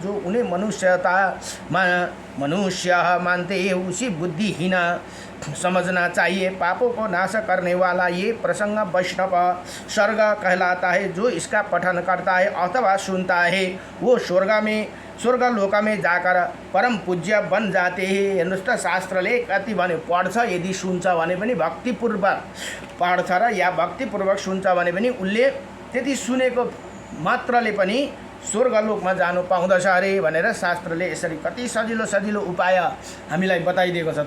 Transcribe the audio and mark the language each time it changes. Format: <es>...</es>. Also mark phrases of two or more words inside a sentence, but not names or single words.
<hi>जो उन्हें मनुष्य मानते हैं उसी बुद्धिहीन समझना चाहिए। पापों को नाश करने वाला ये प्रसंग वैष्णव सर्ग कहलाता है। जो इसका पठन करता है अथवा सुनता है वो स्वर्ग लोक में जाकर परम पूज्य बन जाते हैं।</hi> <ne>हेर्नुहोस् त, शास्त्रले कति भने पढ्छ, यदि सुन्छ भने पनि भक्तिपूर्वक पढ्छ र या भक्तिपूर्वक सुन्छ भने पनि उसले त्यति सुनेको मात्रले पनि स्वर्गलोकमा जानु पाउँदछ अरे भनेर शास्त्रले यसरी कति सजिलो उपाय हामीलाई बताइदिएको छ।</ne>